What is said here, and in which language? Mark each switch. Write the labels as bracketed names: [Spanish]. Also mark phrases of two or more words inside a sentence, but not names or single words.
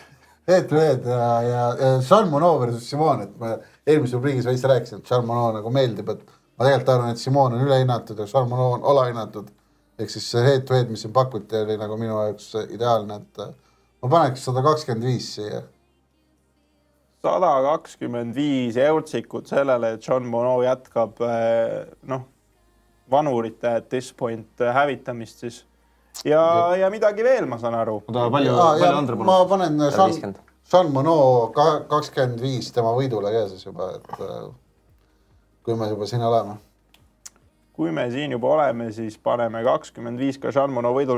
[English] head to head [Estonian] ja Jean Monod versus Simone, et ma eelmises rubriigis veits rääkisin, et Jean Monod nagu meeldib, et ma tegelikult arvan, et Simone on ülehinnatud ja Jean Monod on alahinnatud. Ehk siis see [English] head to head, [Estonian] mis siin pakuti, oli nagu minu jaoks ideaalne, et ma paneks 125 siia. 125 eurtsikut sellele, et Jean Monod jätkab vanurite [English] at this point [Estonian] hävitamist siis. Ja midagi veel, ma saan aru. Palju Andre ma panen Jean Monod 25 tema võidule ka siis juba, et kui me juba siin oleme. Kui me siin juba oleme, siis paneme 25 ka Jean Monod võidule.